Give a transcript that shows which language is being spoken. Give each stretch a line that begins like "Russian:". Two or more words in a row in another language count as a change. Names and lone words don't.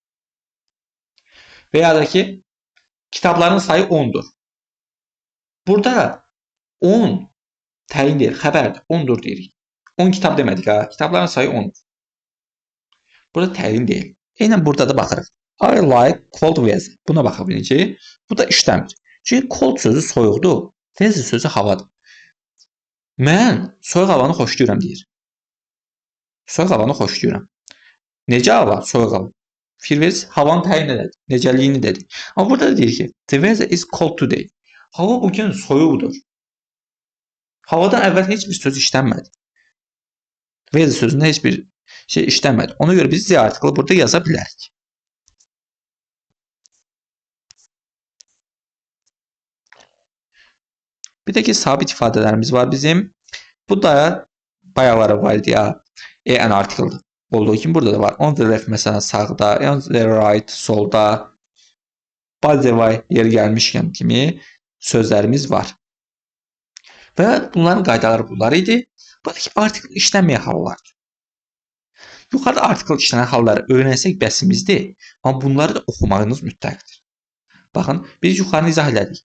Azerbaijani: Və ya da ki, kitabların sayı 10'dur. Burada 10 təyin deyil, xəbərdir. 10'dur deyirik. 10 kitab demədik ha. Kitabların sayı 10'dur. Burada təyin deyil. Eynən burada da baxırıq.
English: I like cold weather.
Azerbaijani: Buna baxa biləcəyik. Bu da işləmir. Çünki cold sözü soyuqdur. Weather sözü havadır. Mən soyuq havanı xoşlayıram deyir. Soyuq havanı xoşlayıram. Necə hava? Soyuq hava. Fikir verirsiniz, havanı təyin edir. Necəliyini dedi. Amma burada da deyir ki,
English: the weather is cold today.
Azerbaijani: Hava bugün soyuqdur. Havadan əvvəl heç bir söz işlənmədi. Weather sözündə heç bir şey işlənmədi. Ona görə biz Z artiklı burada yaza bilərik. Bir də ki, sabit ifadələrimiz var bizim. Bu da bayaqlara var idi ya. En artikıldır. Olduğu kimi burada da var.
English: On the left
Azerbaijani: məsələn sağda,
English: on the right solda. By the way
Azerbaijani: yeri gəlmişkən kimi sözlərimiz var. Və bunların qaydaları bunlar idi. Buradakı artikl işlənməyən hallardır. Yuxarıda artikl işlənən halları öyrənsək bəsimizdir. Amma bunları da oxumağınız mütləqdir. Baxın, biz yuxarını izah elədik.